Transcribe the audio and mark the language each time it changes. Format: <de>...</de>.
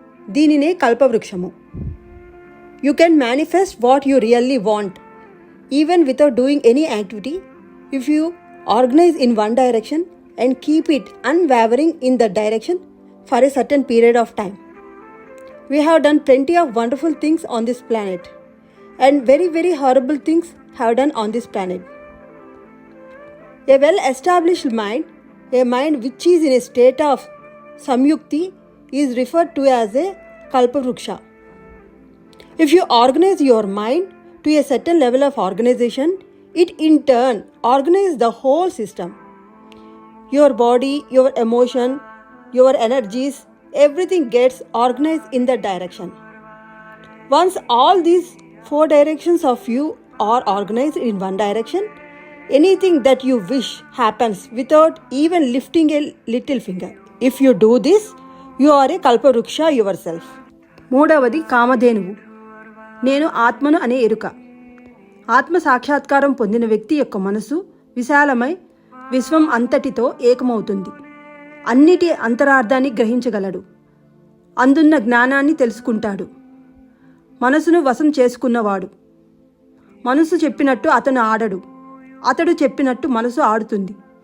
<te>దీనినే కల్పవృక్షము.</te> <en>You can manifest what you really want even without doing any activity if you organise in one direction and keep it unwavering in that direction for a certain period of time. We have done plenty of wonderful things on this planet, and very, very horrible things have done on this planet. A well-established mind, a mind which is in a state of samyukti, is referred to as a kalpavruksha. If you organize your mind to a certain level of organization, it in turn organizes the whole system. Your body, your emotion, your energies, everything gets organized in that direction. Once all these 4 directions of you are organized in one direction, anything that you wish happens without even lifting a little finger. If you do this, you are a kalpavruksha yourself.</en> <te>మూడవది కామధేనువు. నేను ఆత్మను అనే ఎరుక. ఆత్మ సాక్షాత్కారం పొందిన వ్యక్తి యొక్క మనసు విశాలమై విశ్వం అంతటితో ఏకమవుతుంది. అన్నిటి అంతరార్థాన్ని గ్రహించగలడు. అందున్న జ్ఞానాన్ని తెలుసుకుంటాడు. మనసును వశం చేసుకున్నవాడు. మనసు చెప్పినట్టు అతను ఆడడు, అతడు చెప్పినట్టు మనసు ఆడుతుంది.</te>